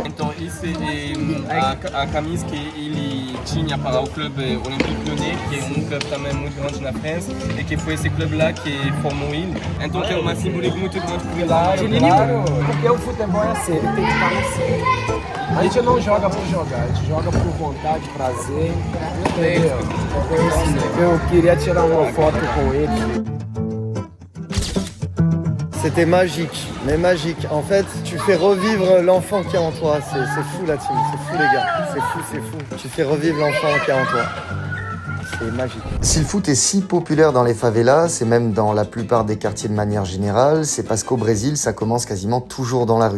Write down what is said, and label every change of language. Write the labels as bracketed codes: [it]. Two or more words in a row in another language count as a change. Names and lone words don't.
[pt] Então isso é a camisa que ele tinha para o clube Olympique Lyonnais, que é um clube também muito grande na França, e que foi esse clube lá que formou ele. Então tem uma simbólica muito grande por ele. Claro, porque o futebol é assim, ele tem que estar no centro. A gente não joga por jogar, a gente joga por vontade, prazer, entendeu? Eu queria tirar uma foto com ele. [fr] C'était magique, mais magique. En fait, tu fais revivre l'enfant qui est en toi. C'est fou la team, c'est fou les gars. C'est fou. Tu fais revivre l'enfant qui est en toi. C'est magique. Si le foot est si populaire dans les favelas, et même dans la plupart des quartiers de manière générale, c'est parce qu'au Brésil, ça commence quasiment toujours dans la rue.